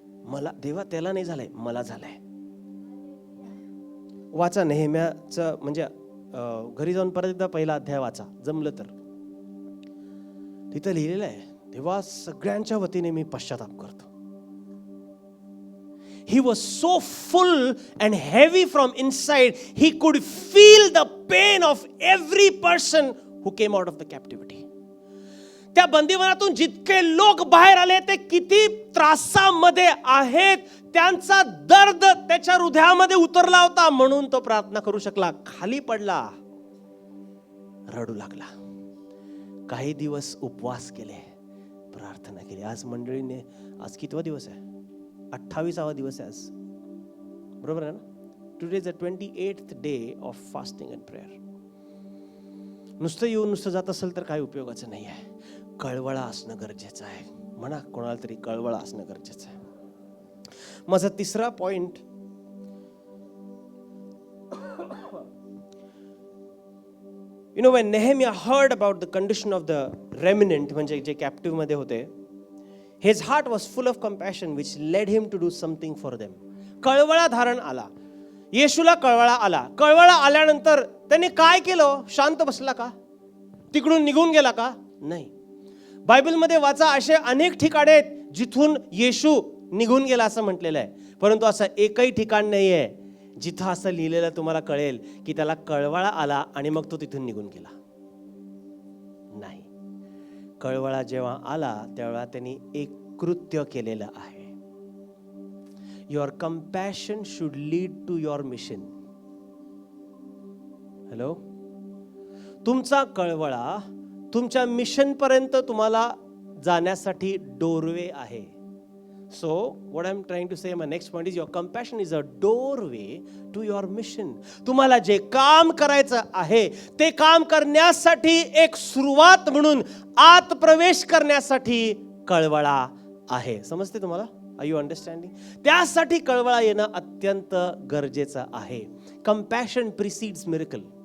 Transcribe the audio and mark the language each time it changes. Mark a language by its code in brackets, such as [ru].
[mr] मला देवा त्याला नाही झालंय, मला झालंय. वाचा नेहेम्याचं, म्हणजे घरी जाऊन परत एकदा पहिला अध्याय वाचा जमलं तर. तिथं लिहिलेलं आहे तेव्हा सगळ्यांच्या वतीने मी पश्चाताप करतो. [en] He was so full and heavy from inside, he could feel the pain of every person who came out of the captivity. [mr] त्या बंदिवानातून जितके लोक बाहेर आले ते किती त्रासामध्ये आहेत, त्यांचा दर्द त्याच्या हृदयामध्ये उतरला होता, म्हणून तो प्रार्थना करू शकला. खाली पडला, रडू लागला. काही दिवस उपवास केले, प्रार्थना केली. आज मंडळीने, आज कितवा दिवस आहे? 28वा दिवस आहे आज, बरोबर आहे ना? [en] Today is the 28th day of fasting and prayer. [mr] नुसतं येऊन नुसतं जात असेल तर काही उपयोगाचं नाही आहे. कळवळा असणं गरजेचं आहे. म्हणा कोणाला तरी, कळवळा असणं गरजेचं आहे. माझा तिसरा point, [en] You know, when Nehemiah heard about the condition of the remnant, [mr] म्हणजे जे कॅप्टिव्ह मध्ये होते, [en] his heart was full of compassion which led him to do something for them. [mr] कळवळा धारण आला. येशूला कळवळा आला. कळवळा आल्यानंतर त्यांनी काय केलं? शांत बसला का? तिकडून निघून गेला का? नाही. बायबलमध्ये वाचा, असे अनेक ठिकाणे आहेत जिथून येशू निघून गेला असं म्हटलेलं आहे, परंतु असं एकही ठिकाण नाही आहे जिथं असं लिहिलेलं तुम्हाला कळेल की त्याला कळवळा आला आणि मग तो तिथून निघून गेला. नाही. कळवळा जेव्हा आला तेव्हा त्यांनी एक कृत्य केलेलं आहे. [en] Your compassion should lead to your mission. [mr] Hello, तुमचा कळवळा तुमच्या मिशन पर्यंत तुम्हाला जाण्यासाठी डोरवे आहे. [en] So, what I'm trying to say, my next point is your compassion is a doorway to your mission. [mr] तुम्हाला जे काम करायचं आहे ते काम करण्यासाठी एक सुरुवात म्हणून आत प्रवेश करण्यासाठी कळवळा आहे. समजते तुम्हाला? [en] Are you understanding? [mr] त्यासाठी कळवळा येणं अत्यंत गरजेचं आहे. [en] Compassion precedes miracle.